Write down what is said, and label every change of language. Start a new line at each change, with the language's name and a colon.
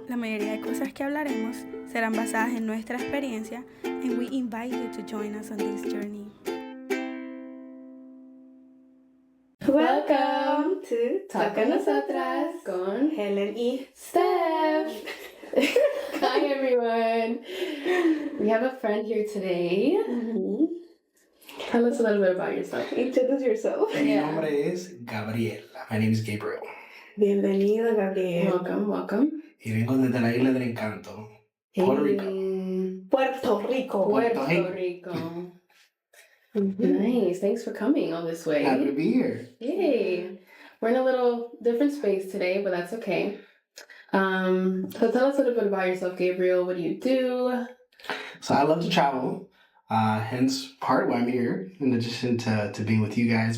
Spanish: La mayoría de cosas que hablaremos serán basadas en nuestra experiencia,
English: and we invite you to join us on this journey. Welcome to Talk con Nosotras con Hellen y Steph. Hi everyone. We have a friend here today. Tell us a little bit about yourself. Introduce yourself.
Spanish: Mi nombre es Gabriel.
English: My name is Gabriel.
Spanish: Bienvenido, Gabriel.
English: Welcome.
Spanish: Y vengo desde la Isla del Encanto, Puerto Rico.
English: Puerto Rico. Nice. Thanks for coming all this way. Happy to be here. Yay. We're in a little different space today, but that's okay. So tell us a little bit about yourself, Gabriel. What do you do? So I love to travel. Hence part why I'm here, in addition to being with you guys.